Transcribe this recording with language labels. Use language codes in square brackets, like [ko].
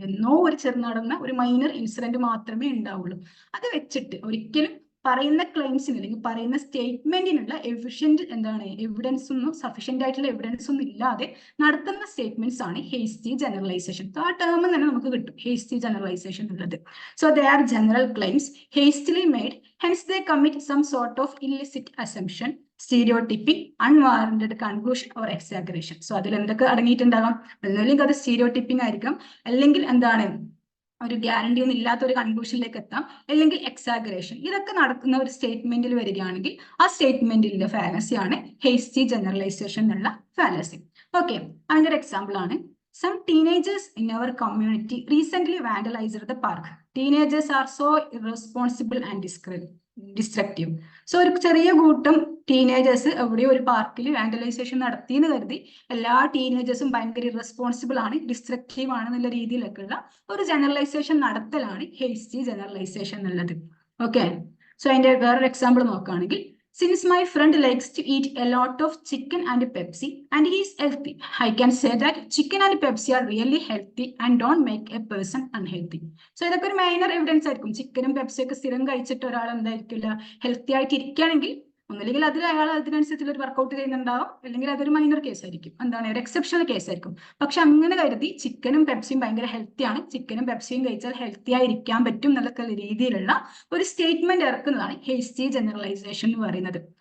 [ml] എന്നോ ഒരു ചെറുനടന്ന ഒരു മൈനർ ഇൻസിഡന്റ് മാത്രമേ ഉണ്ടാവുള്ളൂ. അത് വെച്ചിട്ട് ഒരിക്കലും പറയുന്ന ക്ലെയിംസിന് അല്ലെങ്കിൽ പറയുന്ന സ്റ്റേറ്റ്മെന്റിനുള്ള എവിഡൻസ് ഒന്നും സഫീഷ്യന്റ് ആയിട്ടുള്ള എവിഡൻസ് ഒന്നും ഇല്ലാതെ നടത്തുന്ന സ്റ്റേറ്റ്മെന്റ്സ് ആണ് ഹേസ്റ്റി ജനറലൈസേഷൻ. ആ ടേം തന്നെ നമുക്ക് കിട്ടും ഹേസ്റ്റി ജനറലൈസേഷൻ ഉള്ളത്. [en] So they are general claims hastily made, hence they commit some sort of illicit assumption, stereotyping, unwarranted conclusion or exaggeration. [ml] So അതിൽ എന്തൊക്കെ അടങ്ങിയിട്ടുണ്ടാകാം? അല്ലെങ്കിൽ അത് സ്റ്റീരിയോടിപ്പിംഗ് ആയിരിക്കാം, അല്ലെങ്കിൽ എന്താണ് ഒരു ഗ്യാരണ്ടി ഒന്നും ഇല്ലാത്ത ഒരു കൺക്ലൂഷനിലേക്ക് എത്താം, അല്ലെങ്കിൽ എക്സാഗറേഷൻ. ഇതൊക്കെ നടക്കുന്ന ഒരു സ്റ്റേറ്റ്മെന്റിൽ വരികയാണെങ്കിൽ ആ സ്റ്റേറ്റ്മെന്റിന്റെ ഫാലസി ആണ് ഹേസ്റ്റി ജനറലൈസേഷൻ എന്നുള്ള ഫാലസി. ഓക്കെ, അതിന്റെ ഒരു എക്സാമ്പിൾ ആണ് [en] some teenagers in our community recently vandalized the park. Teenagers are so irresponsible and destructive. [ml] So ഒരു ചെറിയ കൂട്ടം ടീനേജേഴ്സ് എവിടെയോ ഒരു പാർക്കിൽ വാൻഡലൈസേഷൻ നടത്തി എന്ന് കരുതി എല്ലാ ടീനേജേഴ്സും ഭയങ്കര ഇറസ്പോൺസിബിൾ ആണ്, ഡിസ്ട്രക്റ്റീവ് ആണ് എന്നുള്ള രീതിയിലൊക്കെയുള്ള ഒരു ജനറലൈസേഷൻ നടത്തലാണ് ഹേസ്റ്റി ജനറലൈസേഷൻ എന്നുള്ളത്. ഓക്കെ, സോ അതിന്റെ വേറൊരു എക്സാമ്പിൾ നോക്കുകയാണെങ്കിൽ [en] since my friend likes to eat a lot of chicken and Pepsi and he is healthy, I can say that chicken and Pepsi are really healthy and don't make a person unhealthy. [ml] So ഇതൊക്കെ ഒരു minor evidence ആയിരിക്കും. ചിക്കനും പെപ്സിയും ഒക്കെ സ്ഥിരം കഴിച്ചിട്ട് ഒരാൾ എന്തായിരിക്കില്ല, healthy ആയിട്ട് ഇരിക്കുകയാണെങ്കിൽ ഒന്നുമില്ലെങ്കിൽ അതിൽ അയാൾ അതിനനുസരിച്ചുള്ള ഒരു വർക്കൗട്ട് ചെയ്യുന്നുണ്ടാവും, അല്ലെങ്കിൽ അതൊരു മൈനർ കേസ് ആയിരിക്കും, എന്താണ് ഒരു എക്സെപ്ഷണൽ കേസ് ആയിരിക്കും. പക്ഷെ അങ്ങനെ കരുതി ചിക്കനും പെപ്സിയും ഭയങ്കര ഹെൽത്തിയാണ്, ചിക്കനും പെപ്സിയും കഴിച്ചാൽ ഹെൽത്തി ആയിരിക്കാൻ പറ്റും എന്നുള്ള രീതിയിലുള്ള ഒരു സ്റ്റേറ്റ്മെന്റ് ഇറക്കുന്നതാണ് ഹേസ്റ്റി ജനറലൈസേഷൻ എന്ന് പറയുന്നത്.